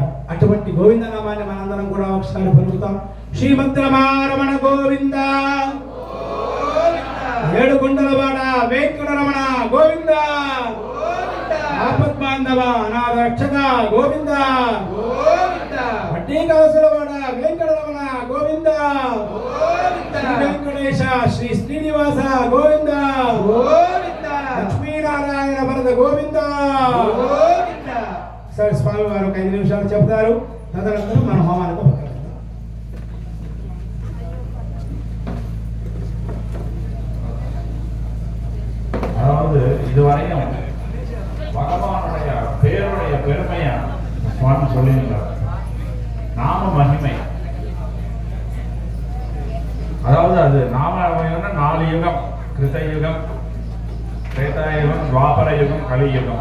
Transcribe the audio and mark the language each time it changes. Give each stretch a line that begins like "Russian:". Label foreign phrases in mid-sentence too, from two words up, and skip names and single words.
Telugu: అటువంటి గోవిందనామాన్ని మనందరం కూడా ఒకసారి పలుకుతాం. శ్రీమద్రమారమణ గోవింద, ఏడుకొండలవాడ వెంకటరమణ గోవింద, ఆపద్బాంధవ అనాథ రక్షక గోవింద, వడ్డీ కాసులవాడ వెంకటరమణ గోవింద, వెంకటేశ శ్రీ శ్రీనివాస గోవింద, లక్ష్మీనారాయణ వరద గోవింద. సరే, స్వామి వారు ఒక 5 నిమిషాలు చెప్తారు. తదనంతరం మన హోమానికి ఉపకరిస్తాం.
Tamil: அதாவது இதுவரையும் பகவானுடைய பேருடைய பெருமையை சுவாமி சொல்லியிருந்தார். நாம மகிமை, அதாவது அது நாம மகிமைன்னா 4 யுகம், கிருதயுகம், திரேதாயுகம், துவாபர யுகம், கலியுகம்.